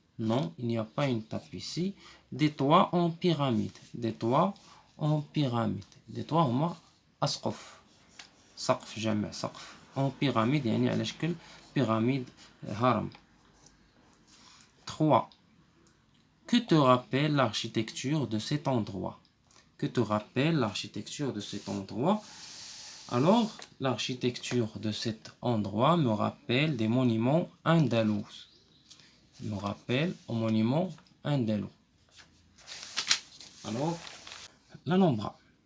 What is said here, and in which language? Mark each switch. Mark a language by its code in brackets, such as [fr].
[fr] Non, il n'y a pas une tapis ici. Des toits en pyramide. Des toits en pyramide. des toits [ar] هما أسقف. سقف جمع سقف. [fr] En pyramide [ar] يعني على شكل pyramide هرم. 3. [fr] Que te rappelle l'architecture de cet endroit? Que te rappelle l'architecture de cet endroit? Alors, l'architecture de cet endroit me rappelle des monuments andalous. Me rappelle aux monuments andalous. Alors, l'Alhambra.